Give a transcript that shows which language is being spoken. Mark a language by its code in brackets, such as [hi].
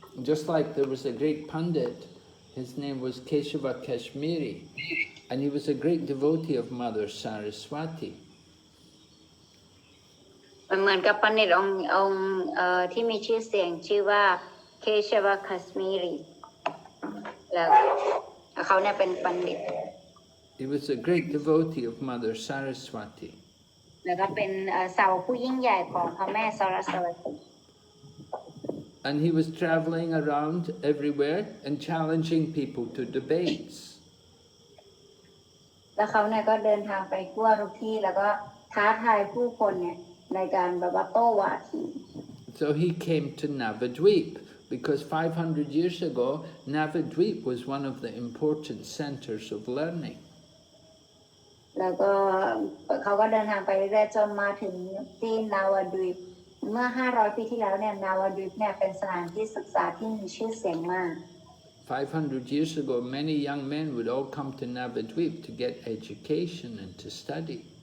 [en] Just like there was a great pundit, his name was Keshava Kashmiri. And he was a great devotee of Mother Saraswati. [th] มันเหมือนกับปัณฑิตองค์ที่มีชื่อเสียงชื่อว่าเคชวคัสมีรีแล้วเขาเนี่ยเป็นปัณฑิต [en] He was a great devotee of Mother Saraswati. [th] แล้วก็เป็นสาวผู้ยิ่งใหญ่ของพระแม่สรสวตี [en] And he was traveling around everywhere and challenging people to debates. [th] แล้วเขาเนี่ยก็เดินทางไปทั่วทุกที่แล้วก็ท้าทายผู้คนเนี่ยในการแบบว่าโต้วาที [en] So he came to Navadvip because 500 years ago, Navadvip was one of the important centers of learning. [th] แล้วก็เขาก็เดินทางไปเรื่อยๆจนมาถึงที่นาวาดวีปเมื่อ500 ปีที่แล้วเนี่ยนาวาดวีปเนี่ยเป็นสถานที่ศึกษาที่มีชื่อเสียงมาก [en] 500 years ago, many young men would all come to Navadvip to get education and to study.